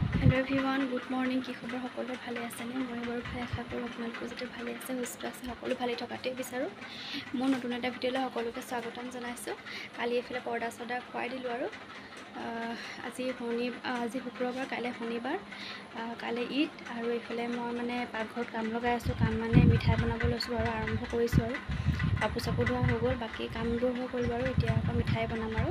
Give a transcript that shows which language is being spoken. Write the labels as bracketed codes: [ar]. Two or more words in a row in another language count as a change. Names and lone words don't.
[en] hello everyone good morning [as] কি খবৰ সকলোৰে ভালে आছেনে মই বাৰু ভালে আশা কৰো আপোনালোক যদি ভালে আছে সুস্থ আছে সকলো ভালে থকাতে বিচাৰো মই নতুন এটা ভিডিঅ'লৈ সকলোকে স্বাগতম জনাইছো কালি এফালে পৰ্দা সদা খুৱাই দিলো আৰু আজি শুক্ৰবাৰ কাইলৈ শনিবাৰ কাইলৈ ঈদ আৰু এফালে মই মানে পাকঘৰত কাম লগাই আছো কাম মানে মিঠাই বনাব লৈছো আৰু আৰম্ভ কৰিছো আৰু কাপোৰ চাপোৰ ধোৱা হৈ গ'ল বাকি কামবোৰ হৈ গ'ল বাৰু এতিয়া আকৌ মিঠাই বনাম আৰু